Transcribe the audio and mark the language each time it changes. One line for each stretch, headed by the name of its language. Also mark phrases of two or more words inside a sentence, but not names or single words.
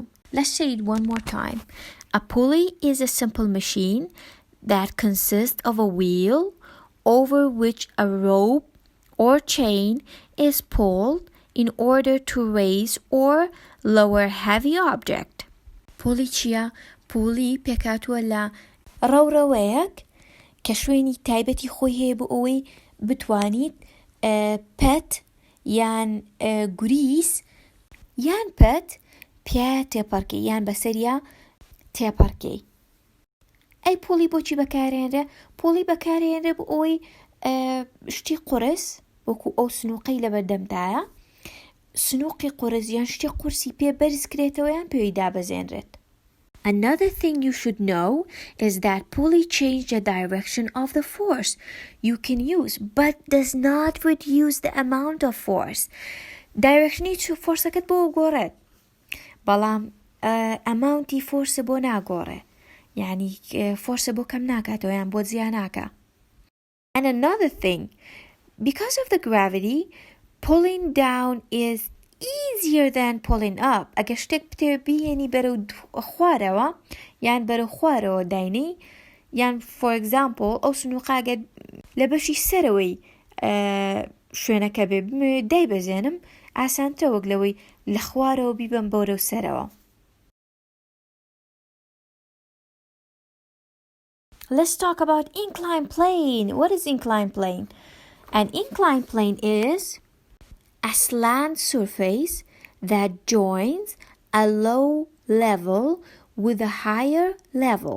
English: Let's say it one more time. A pulley is a simple machine that consists of a wheel over which a rope or chain is pulled in order to raise or lower heavy object.
Central Kurdish: Pulley چیە؟ Pulley پێکاتوە لە ڕەوڕەوەیەک کە شوێنی تایبەتی خۆی هەیە بۆ ئەوەی بتوانیت پەت یان گوریس یان پەت پیا تێپەڕکەی یان بەسەریا تێپەڕکەی. ئەی پوڵی بۆچی بەکارهێنرێ؟ پوڵی بەکارهێنرێ بۆ ئەوەی شتی قورس وەکو ئەو سنووقەی لە بەردەمدایە، سنووقی قورس یان شتی قورسی پێ بەرز کرێتەوە یان پێوی دابەزێنرێت.
English: Another thing you should know is that pulley changes the direction of the force you can use, but does not reduce the amount of force. Direction forceەکەت
Central Kurdish: بۆ گۆڕێت، بەڵام ئەماونتی فۆرسە بۆ ناگۆڕێ، یعنی فۆرسە بۆ کەم ناکاتەوە یان بۆ زیان ناکە.
English: And another thing, because of the gravity, pulling down is easier than pulling up.
Central Kurdish: ئەگە شتێک بتێ بێنی بەرەو خوارەوە یان بەرەو خوارەوە داینی، یان
English: for example
Central Kurdish: ئەو سنووقاگە لە بەشی سەرەوەی شوێنەکە بێ دایبەزێنم ئاسانترە وەک لەوەی لە خوارەوە بیبەم بەرەو سەرەوە.
English: Let's talk about incline plane. What is incline plane? An incline plane is a slant surface that joins a low level with a higher level.